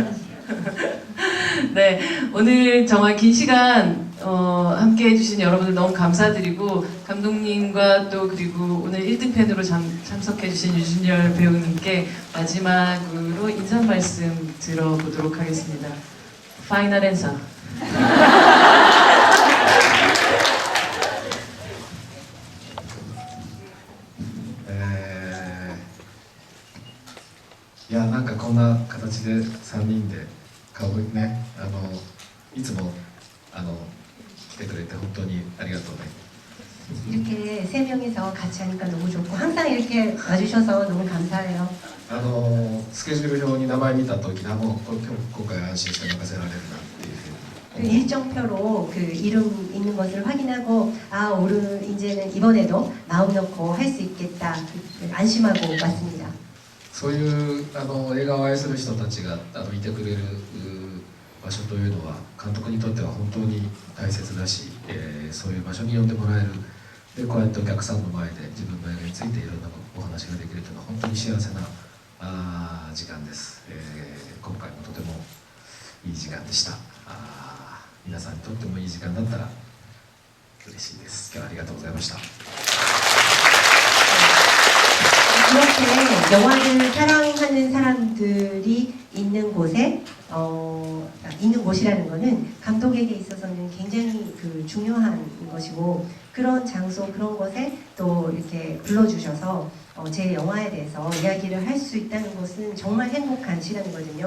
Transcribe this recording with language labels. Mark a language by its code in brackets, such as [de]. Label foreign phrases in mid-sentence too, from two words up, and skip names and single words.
[ko] 네, 오늘 정말 긴 시간 함께 해주신 여러분들 너무 감사드리고 감독님과 또 그리고 오늘 1등 팬으로 참석해주신 유준열 배우님께 마지막으로 인사 말씀 들어보도록 하겠습니다. [en] final answer. [ko] 야, [ja] なんかこんな形で3人で顔ね、いつも来てくれて本当にありがとうね。 [ko] 이렇게 세 명이서 같이 하니까 너무 좋고 항상 이렇게 와주셔서 너무 감사해요. [ja] スケジュール表に名前見た時にもう今回安心して任せられるなっていうふうに [ko] 그 일정표로 그 이름 있는 것을 확인하고 아 오늘 이제는 이번에도 마음 놓고 할 수 있겠다 안심하고 왔습니다. [ja] そういう映画を愛する人たちがいてくれる場所というのは監督にとっては本当に大切だし、そういう場所に呼んでもらえるでこうやってお客さんの前で自分の映画についていろんなお話ができるというのは本当に幸せな時間です、今回もとてもいい時間でした。皆さんにとってもいい時間だったら嬉しいです。今日はありがとうございました。 [ko] 이렇게 영화를 사랑하는 사람들이 있는 곳에 있는 곳이라는 것은 감독에게 있어서는 굉장히 그 중요한 것이고 그런 장소 그런 곳에 또 이렇게 불러주셔서 제 영화에 대해서 이야기를 할 수 있다는 것은 정말 행복한 시간이거든요.